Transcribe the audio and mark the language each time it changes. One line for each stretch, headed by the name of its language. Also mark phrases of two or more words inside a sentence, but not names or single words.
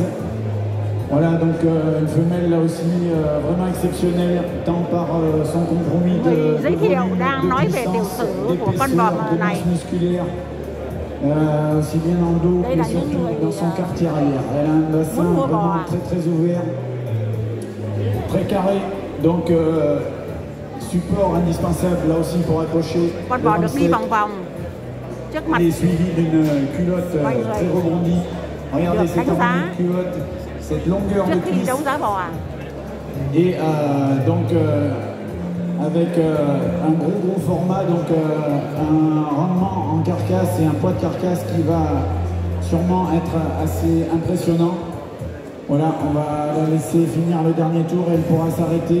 French: Voilà, donc une femelle là aussi vraiment exceptionnelle, tant par son compromis de puissance, d'épaisseur, de masse musculaire, aussi bien dans le dos que surtout dans son quartier arrière. Elle a un bassin vraiment très ouvert, très carré. Donc, support indispensable là aussi pour accrocher.
Vietnamese: Con bò được đi vòng vòng trước mặt.
French: Et suivi d'une culotte très rebondie. Regardez cette embonnie de culotte, cette longueur de cuisse.
Vietnamese: Đấu giá bò.
French: Et donc avec un gros format, donc un rendement en carcasse et un poids de carcasse qui va sûrement être assez impressionnant. Voilà, on va la laisser finir le dernier tour et elle pourra s'arrêter.